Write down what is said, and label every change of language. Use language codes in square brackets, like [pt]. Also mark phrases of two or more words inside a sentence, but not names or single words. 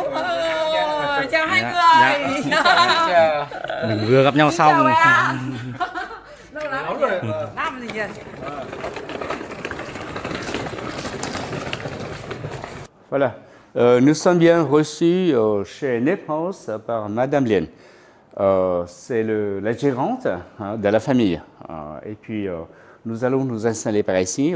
[vi] Chào hai người. Mình vừa gặp nhau xong. Chào em. Lâu lắm rồi. Năm gì nhỉ? [fr] Voilà. Nous sommes bien reçus chez Nep House par Madame Lien. C'est la gérante de la famille. Et puis, nous allons nous installer par ici.